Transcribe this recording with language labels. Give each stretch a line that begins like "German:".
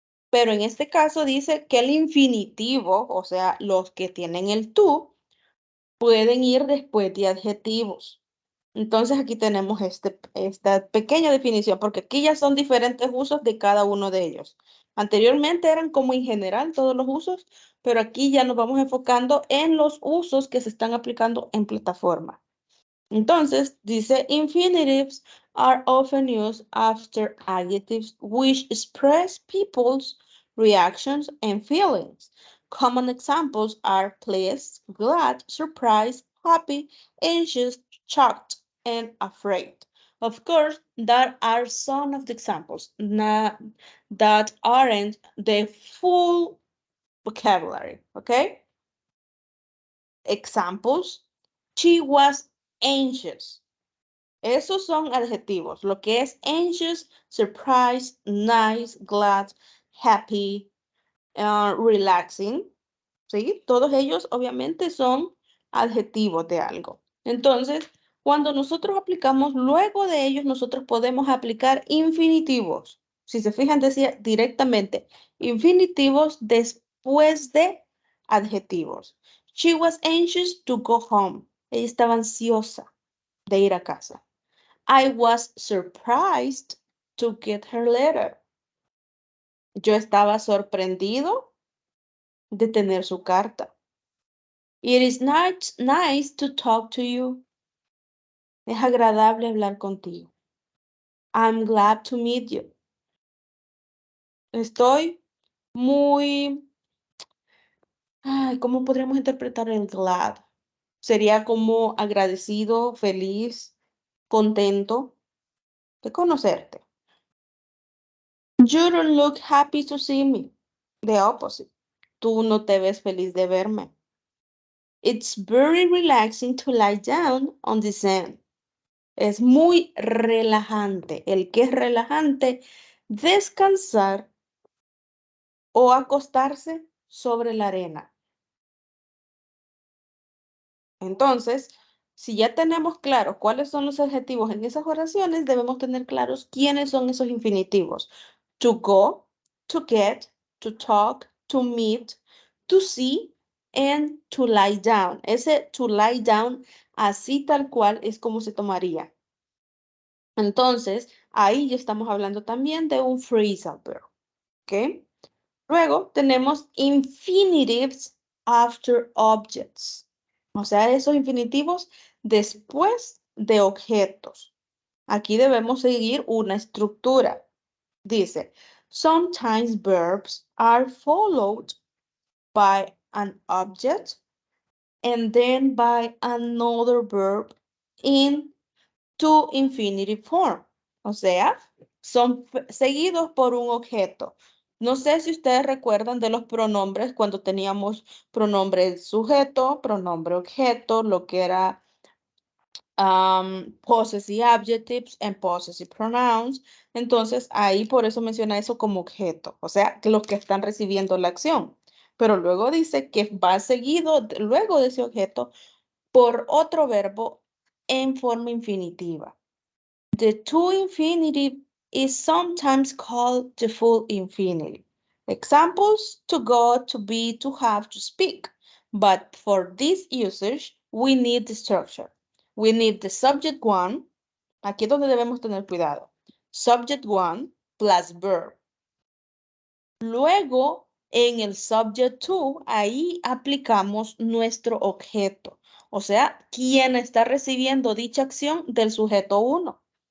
Spanish: Pero en este caso dice que el infinitivo, o sea, los que tienen el tú, pueden ir después de adjetivos. Entonces aquí tenemos esta pequeña definición, porque aquí ya son diferentes usos de cada uno de ellos. Anteriormente eran como en general todos los usos, pero aquí ya nos vamos enfocando en los usos que se están aplicando en plataforma. Entonces, dice,
English: infinitives are often used after adjectives which express people's reactions and feelings. Common examples are pleased, glad, surprised, happy, anxious, shocked, and afraid. Of course, there are some of the examples that aren't the full vocabulary, okay? Examples, she was anxious.
Spanish: Esos son adjetivos. Lo que es anxious, surprised, nice, glad, happy, relaxing. ¿Sí? Todos ellos obviamente son adjetivos de algo. Entonces, cuando nosotros aplicamos, luego de ellos nosotros podemos aplicar infinitivos. Si se fijan, decía directamente infinitivos después de adjetivos.
English: She was anxious to go home.
Spanish: Ella estaba ansiosa de ir a casa.
English: I was surprised to get her letter.
Spanish: Yo estaba sorprendido de tener su carta.
English: It is nice to talk to you.
Spanish: Es agradable hablar contigo.
English: I'm glad to meet you.
Spanish: Estoy muy... Ay, ¿cómo podríamos interpretar el glad? Sería como agradecido, feliz, contento de conocerte.
English: You don't look happy to see me. The opposite.
Spanish: Tú no te ves feliz de verme.
English: It's very relaxing to lie down on the sand.
Spanish: Es muy relajante. El que es relajante, descansar o acostarse sobre la arena. Entonces, si ya tenemos claro cuáles son los adjetivos en esas oraciones, debemos tener claros quiénes son esos infinitivos.
English: To go, to get, to talk, to meet, to see, and to lie down.
Spanish: Ese
English: to lie down,
Spanish: así tal cual es como se tomaría. Entonces, ahí ya estamos hablando también de un phrasal verb, ¿ok? Luego tenemos
English: infinitives after objects,
Spanish: o sea, esos infinitivos después de objetos. Aquí debemos seguir una estructura.
English: Dice, sometimes verbs are followed by an object and then by another verb in to infinitive form.
Spanish: O sea, son seguidos por un objeto. No sé si ustedes recuerdan de los pronombres cuando teníamos pronombre sujeto, pronombre objeto, lo que era
English: possessive adjectives and possessive pronouns.
Spanish: Entonces, ahí por eso menciona eso como objeto. O sea, que los que están recibiendo la acción. Pero luego dice que va seguido, luego de ese objeto, por otro verbo en forma infinitiva.
English: The to infinitive is sometimes called the full infinitive. Examples: to go, to be, to have, to speak. But for this usage, we need the structure. We need the subject one.
Spanish: Aquí es donde debemos tener cuidado.
English: Subject one plus verb.
Spanish: Luego, en el subject to, ahí aplicamos nuestro objeto. O sea, ¿quién está recibiendo dicha acción del sujeto 1?